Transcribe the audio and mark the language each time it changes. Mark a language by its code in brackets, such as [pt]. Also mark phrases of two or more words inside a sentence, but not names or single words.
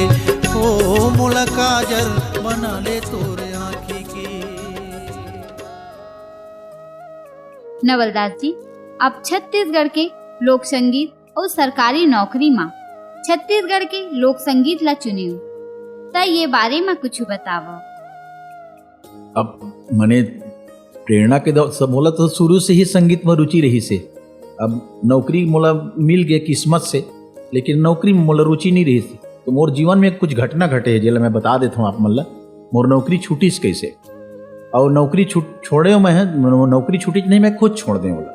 [hne] ओ मोला काजर बना ले तोर आँखी के। नवलदास जी, अब छत्तीसगढ़ के लोक संगीत और सरकारी नौकरी मां छत्तीसगढ़ के लोक संगीत ला चुनियो। त ये बारे में कुछ बतावो। अब मने प्रेरणा के सब मोला तो शुरू से ही संगीत में रुचि रही से। अब नौकरी मोला मिल गए किस्मत से, लेकिन नौकरी में मोला रुचि नहीं रही से। तो मोर जीवन में कुछ घटना घटे है जेला मैं बता देता हूँ आप मन ला। मोर नौकरी छूटी से कैसे, और नौकरी छोड़े मैं है, नौकरी छूटी नहीं मैं खुद छोड़ दे बोला।